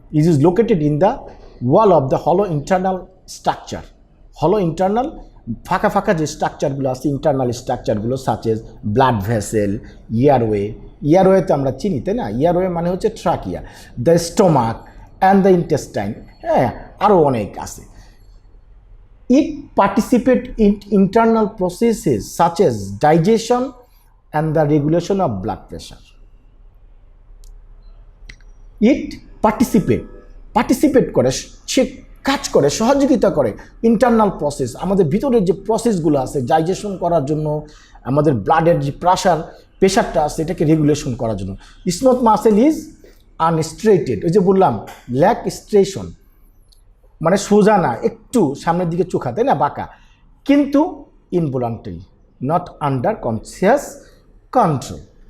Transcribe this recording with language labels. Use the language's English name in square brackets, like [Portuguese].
[English] It is located in the wall of the হলো internal structure. [Bangla] হলো internal ফাঁকা যে স্ট্রাকচারগুলো আছে, ইন্টারনাল স্ট্রাকচারগুলো [English] such as blood vessel, [Bangla] ইয়ারওয়ে তো আমরা চিনি, তাই না? [English] airway [Bangla] মানে হচ্ছে [English] trachea, the stomach and the intestine, [Bangla] হ্যাঁ, আরও অনেক আছে। [English] It participate in internal processes such as digestion and the regulation of blood pressure. It participate [Bangla] করে, সে কাজ করে, সহযোগিতা করে ইন্টারনাল প্রসেস, আমাদের ভিতরের যে প্রসেসগুলো আছে ডাইজেশন করার জন্য, আমাদের ব্লাডের যে প্রেশারটা আছে এটাকে রেগুলেশন করার জন্য। [English] smooth muscle is unstriated, [Bangla] ওই যে বললাম ল্যাক স্ট্রেশন, মানে সোজা না, একটু সামনের দিকে চোখা, তাই না, বাঁকা, কিন্তু involuntary, [English] Not under conscious control.